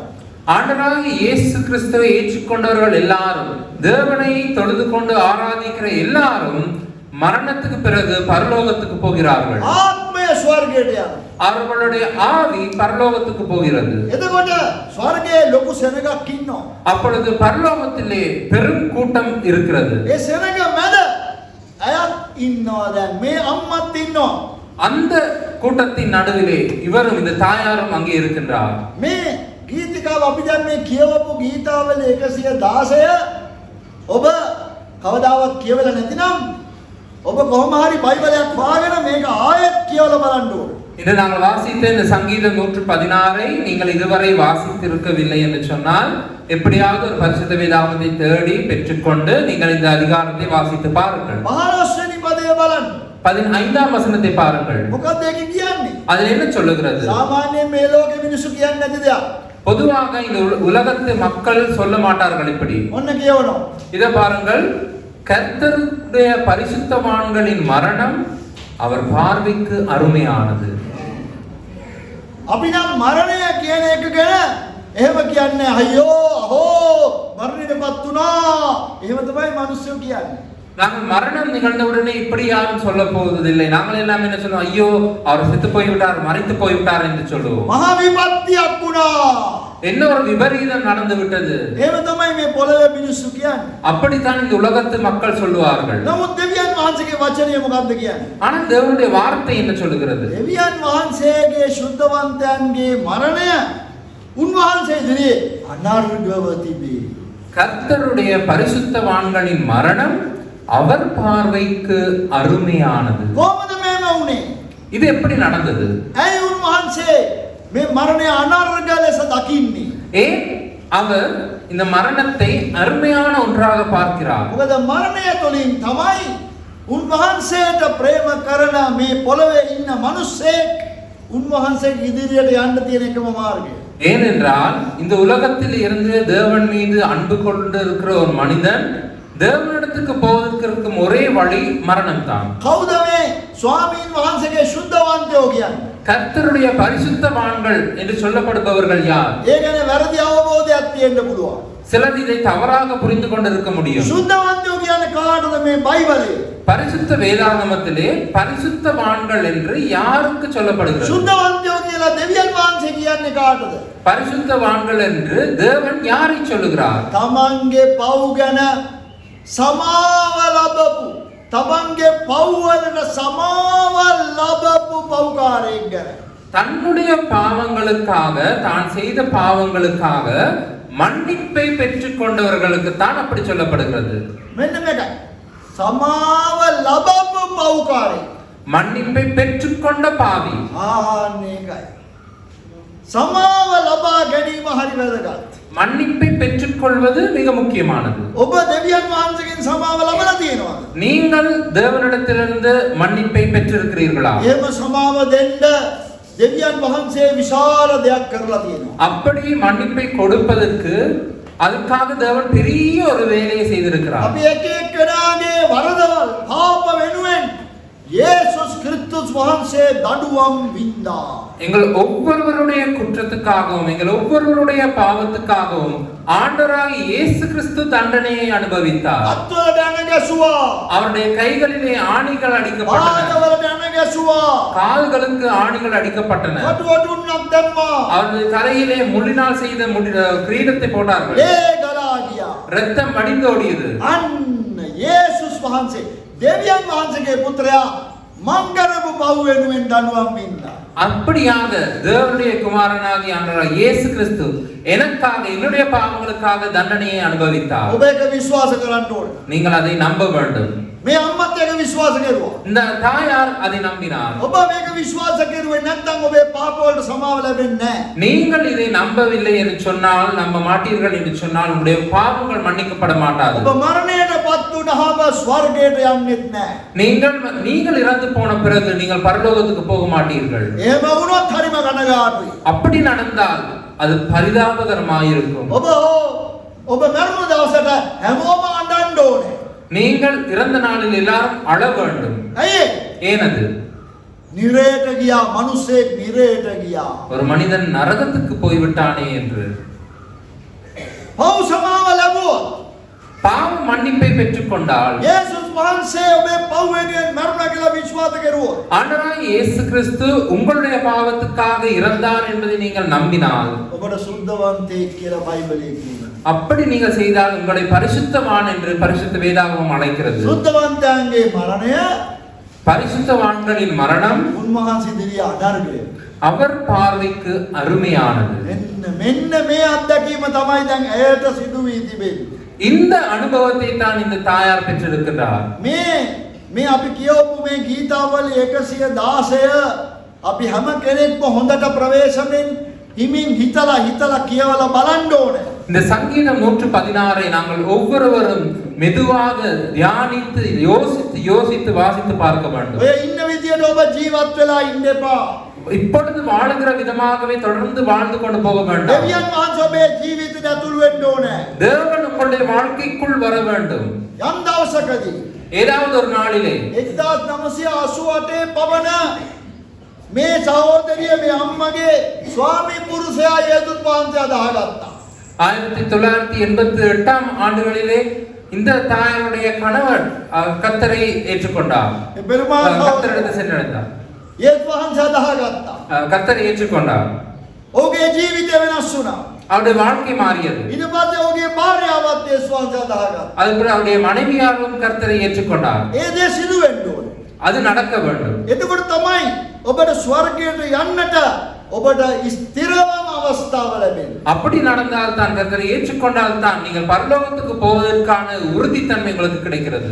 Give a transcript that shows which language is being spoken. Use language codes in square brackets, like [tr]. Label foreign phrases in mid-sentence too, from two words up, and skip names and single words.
[ta] ஆண்டவராகிய இயேசு கிறிஸ்துவை ஏற்றுக்கொண்டவர்கள் எல்லாரும், தேவனை தொழுது கொண்டு ஆராதிக்கிற எல்லாரும் மரணத்துக்கு பிறகு பரலோகத்துக்கு போகிறார்கள். [si] ආත්මය ස්වර්ගයට යනවා. [ta] அவர்களுடைய ஆவி பரலோகத்துக்கு போகிறது. [si] එතකොට ස්වර්ගයේ ලොකු සෙනගක් ඉන්නවා. [ta] அப்பொழுது பரலோகத்திலே பெரும் கூட்டம் இருக்கிறது. [si] ඒ සෙනග මැද අයත් ඉන්නවා. දැන් මේ අම්මත් ඉන්නවා. [ta] அந்த கூட்டத்தின் நடுவிலே இவரும் இந்த தாயாரும் அங்கே இருக்கின்றார். [si] මේ ගීතිකාව අපි දැන් මේ කියවපු ගීතාවල 116 ඔබ කවදාවත් කියවලා නැතිනම් ඔබ කොහොම හරි බයිබලයක් හොයාගෙන මේක ආයෙත් කියවලා බලන්න ඕනේ. [ta] இன்று நாங்கள் வாசித்த இந்த சங்கீதம் 116 நீங்கள் இதுவரை வாசித்திருக்கவில்லை என்று சொன்னால் எப்படியாவது ஒரு பரிசுத்த வேதாகமத்தை தேடி பெற்றுக்கொண்டு நீங்கள் இந்த அதிகாரத்தை வாசித்து பாருங்கள். [si] 15 වෙනි පදය බලන්න. [ta] 15ஆம் வசனத்தை பாருங்கள். [si] මොකක්ද ඒක කියන්නේ? [ta] அதில் என்ன சொல்லுகிறது? [si] සාමාන්‍යයෙන් මේ ලෝකෙ මිනිස්සු කියන්නේ නැති දෙයක්. [ta] பொதுவாக இந்த உலகத்து மக்கள் சொல்ல மாட்டார்கள் இப்படி. [si] ඔන්න කියවනවා. [ta] இத பாருங்கள், கர்த்தருடைய பரிசுத்தவான்களின் மரணம் அவர் பார்வைக்கு அருமையானது. [si] අපි නම් මරණය කියන එක ගැන එහෙම කියන්නේ අයියෝ අහෝ මරණයටපත් වුණා. එහෙම තමයි මිනිස්සු කියන්නේ. [ta] நாங்கள் மரணம் நிகழ்ந்தவுடனே இப்படி யாரும் சொல்ல போவதில்லை. நாங்கள் எல்லாம் என்ன சொல்லுவோம், ஐயோ அவர் செத்து போய்விட்டார், மரித்து போய்விட்டார் என்று சொல்லுவோம். [si] මහා විපත්තියක් වුණා. [ta] என்ன ஒரு விபரீதம் நடந்து விட்டது. [si] එහෙම තමයි මේ පොළවේ මිනිස්සු කියන්නේ. [ta] அப்படித்தான் இந்த உலகத்து மக்கள் சொல்லுவார்கள். [si] නමුත් දෙවියන් වහන්සේගේ වචනය මොකක්ද කියන්නේ? [ta] ஆனால் தேவனுடைய வார்த்தை என்ன சொல்லுகிறது? [si] දෙවියන් වහන්සේගේ ශුද්ධවන්තයන්ගේ මරණය උන්වහන්සේ ඉදිරියේ අනාර්ගව තිබේ. [ta] கர்த்தருடைய பரிசுத்தவான்களின் மரணம் அவர் பார்வைக்கு அருமையானது. [si] කොහොමද මේම වුනේ? [ta] இது எப்படி நடந்தது? [si] ඇයි උන්වහන්සේ මේ මරණය අනාර්ග ලෙස දකින්නේ? [ta] ஏன் அவர் இந்த மரணத்தை அருமையான ஒன்றாக பார்க்கிறார்? [si] මොකද මරණය තුළින් තමයි උන්වහන්සේට ප්‍රේම කරන මේ පොළවේ ඉන්න මිනිස්සෙක් උන්වහන්සේ ඉදිරියට යන්න තියෙන එකම මාර්ගය. [ta] ஏனென்றால் இந்த உலகத்தில் இருந்து தேவன் மீது அன்பு கொண்டு இருக்கிற ஒரு மனிதன் தேவனிடத்துக்கு போவதற்கு இருக்கும் ஒரே வழி மரணம் தான். [si] කවුද මේ ස්වාමීන් වහන්සේගේ ශුද්ධවන්තයෝ කියන්නේ? [ta] கர்த்தருடைய பரிசுத்தவான்கள் என்று சொல்லப்படுபவர்கள் யார்? [si] ඒ ගැන වැරදි අවබෝධයක් තියෙන්න පුළුවන්. [ta] சிலர் இதை தவறாக புரிந்து கொண்டிருக்க முடியும். [si] සුද්ධවන්තයෝ කියන්නේ කාටද මේ බයිබලයේ? [ta] பரிசுத்த வேதாகமத்திலே பரிசுத்தவான்கள் என்று யாருக்கு சொல்லப்படுகிறது? [si] සුද්ධවන්තයෝ කියලා දෙවියන් වහන්සේ කියන්නේ කාටද? [ta] பரிசுத்தவான்கள் என்று தேவன் யாரை சொல்லுகிறார்? [si] තමන්ගේ පව් ගැන සමාව ලබපු, තමන්ගේ පව් වලට සමාව ලබපු පව්කාරයෙක් ගැන. [ta] தன்னுடைய பாவங்களுக்காக, தான் செய்த பாவங்களுக்காக மன்னிப்பை பெற்றுக் கொண்டவர்களுக்கு தான் அப்படி சொல்லப்படுகிறது. [si] මෙන්න මේකයි. සමාව ලබපු පව්කාරයෙක්. [ta] மன்னிப்பை பெற்றுக்கொண்ட பாவி. [si] ආන්නේකයි. සමාව ලබා ගැනීම හරි වැදගත්. [ta] மன்னிப்பை பெற்றுக்கொள்வது மிக முக்கியமானது. [si] ඔබ දෙවියන් වහන්සේගෙන් සමාව ලබලා තියෙනවද? [ta] நீங்கள் தேவனிடத்திலிருந்து மன்னிப்பை பெற்றிருக்கிறீர்களா? [si] එහෙම සමාව දෙන්න දෙවියන් වහන්සේ විශාල දෙයක් කරලා තියෙනවා. [ta] அப்படி மன்னிப்பை கொடுப்பதற்கு அதுக்காக தேவன் பெரிய ஒரு வேலையை செய்திருக்கிறார். [si] අපි එක එක්කෙනාගේ වරදවල් පාප වෙනුවෙන් යේසුස් ක්‍රිස්තුස් වහන්සේ දඬුවම් වින්දා. [ta] எங்கள் ஒவ்வொருவருடைய குற்றத்துக்காகவும் எங்கள் ஒவ்வொருவருடைய பாவத்துக்காகவும் ஆண்டவராகிய இயேசு கிறிஸ்து தண்டனையை அனுபவித்தார். [si] අත්වලට ඇන ගැසුවා. [ta] அவருடைய கைகளிலே ஆணிகள் அடிக்கப்பட்டன. [si] පාදවලට ඇන ගැසුවා. [ta] கால்களுக்கு ஆணிகள் அடிக்கப்பட்டன. [si] කටුවටුන්නක් දැම්මා. [ta] அவருடைய தலையிலே முள்ளினால் செய்த கிரீடத்தை போட்டார்கள். [si] ඒ ගලා ගියා. [ta] ரத்தம் வடிந்தோடியது. [si] අන්න යේසුස් වහන්සේ දෙවියන් වහන්සේගේ පුත්‍රයා මං කරපු පව් වෙනුවෙන් දඬුවම් වින්දා. [ta] அப்படியாக தேவனுடைய குமாரனாகிய ஆண்டவர் இயேசு கிறிஸ்து எனக்காக என்னுடைய பாவங்களுக்காக தண்டனையை அனுபவித்தார். [si] ඔබ ඒක විශ්වාස කරන්න ඕනේ. [ta] நீங்கள் அதை நம்ப வேண்டும். [si] මේ අම්මත් ඒක විශ්වාස කරුවා. [ta] இந்த தாயார் அதை நம்பினார். [si] ඔබ මේක විශ්වාස කරුවේ නැත්නම් ඔබේ පාප වලට සමාව ලැබෙන්නේ නැහැ. [ta] நீங்கள் இதை நம்பவில்லை என்று சொன்னால், நம்ப மாட்டீர்கள் என்று சொன்னால் உங்களுடைய பாவங்கள் மன்னிக்கப்பட மாட்டாது. [si] ඔබ මරණයටපත් වුණාම ස්වර්ගයට යන්නෙත් නැහැ. [ta] நீங்கள் இறந்து போன பிறகு நீங்கள் பரலோகத்துக்கு போக மாட்டீர்கள். [si] එහෙම වුණොත් හරිම කනගාටුයි. [ta] அப்படி நடந்தால் அது பரிதாபகரமாயிருக்கும். [si] ඔබ මරණ දවසට හැමෝම අඬන්න ඕනේ. [ta] நீங்கள் இறந்த நாளில் எல்லாரும் அழ வேண்டும். [si] ඇයි? [ta] ஏனது? [si] නිරේට ගියා, මිනිස්සෙක් නිරේට ගියා. [ta] ஒரு மனிதன் நரகத்துக்கு போய்விட்டானே என்று. [si] පව් සමාව ලැබුවා. [ta] பாவ மன்னிப்பை பெற்றுக்கொண்டால், [si] යේසුස් වහන්සේ ඔබේ පව් වෙනුවෙන් මරුණා කියලා විශ්වාස කරුවොත්, [ta] ஆண்டவராகிய இயேசு கிறிஸ்து உங்களுடைய பாவத்துக்காக இறந்தார் என்பதை நீங்கள் நம்பினால், [si] ඔබට සුද්ධවන්තයෙක් කියලා බයිබලයේ කියනවා. [ta] அப்படி நீங்கள் செய்தால் உங்களை பரிசுத்தவான் என்று பரிசுத்த வேதாகமம் அழைக்கிறது. [si] සුද්ධවන්තයන්ගේ මරණය [ta] பரிசுத்தவான்களின் மரணம் [si] උන්වහන්සේ දිවිය අනර්ගය. [ta] அவர் பார்வைக்கு அருமையானது. [si] මෙන්න මේ අත්දැකීම තමයි දැන් ඇයට සිදු වී තිබෙන්නේ. [ta] இந்த அனுபவத்தை தான் இந்த தாயார் பெற்றிருக்கிறார். [si] මේ අපි කියවපු මේ ගීතාවලි 116 අපි හැම කෙනෙක්ම හොඳට ප්‍රවේශමෙන් හිමින් හිතලා කියවලා බලන්න ඕනේ. [ta] இந்த சங்கீதம் 116 நாங்கள் ஒவ்வொருவரும் மெதுவாக தியானித்து யோசித்து வாசித்து பார்க்க வேண்டும். [si] ඔය ඉන්න විදියට ඔබ ජීවත් වෙලා ඉන්න එපා. [ta] இப்பொழுது வாழுகிற விதமாகவே தொடர்ந்து வாழ்ந்து கொண்டு போக வேண்டும். [si] දෙවියන් වහන්සේ ඔබේ ජීවිතයට ඇතුළු වෙන්න ඕනේ. [ta] தேவன் உங்களுடைய வாழ்க்கைக்குள் வர வேண்டும். [si] යම් දවසකදී [ta] ஏதாவது ஒரு நாளிலே [si] 1988 පවන මේ සහෝදරිය මේ අම්මගේ ස්වාමි පුරුෂයා යේසුස් වහන්සේ අදහගත්තා. [ta] 1988 ஆண்டுகளிலே இந்த தாயாருடைய கணவர் கர்த்தரை ஏற்றுக்கொண்டார். கர்த்தரிடத்தில் சென்றடைந்தார். [si] යේසුස් වහන්සේ අදහගත්තා. [ta] கர்த்தரை ஏற்றுக்கொண்டார். [si] ඔහුගේ ජීවිතය වෙනස් වුණා. [ta] அவருடைய வாழ்க்கை மாறியது. [si] ඊට පස්සේ ඔහුගේ භාර්යාවත් යේසුස් වහන්සේ අදහගත්තා. [ta] அதுபோல அவருடைய மனைவியாரும் கர்த்தரை ஏற்றுக்கொண்டார். [si] ඒ දේ සිදු වෙන්න ඕනේ. [ta] அது நடக்க வேண்டும். [si] එතකොට තමයි ඔබට ස්වර්ගයට යන්නට ඔබට ස්ථිරවම අවස්ථාව ලැබෙන්නේ. [ta] அப்படி நடந்தால் தான், கர்த்தரை ஏற்றுக்கொண்டால் தான் நீங்கள் பரலோகத்துக்கு போவதற்கான உறுதித்தன்மை உங்களுக்கு கிடைக்கிறது.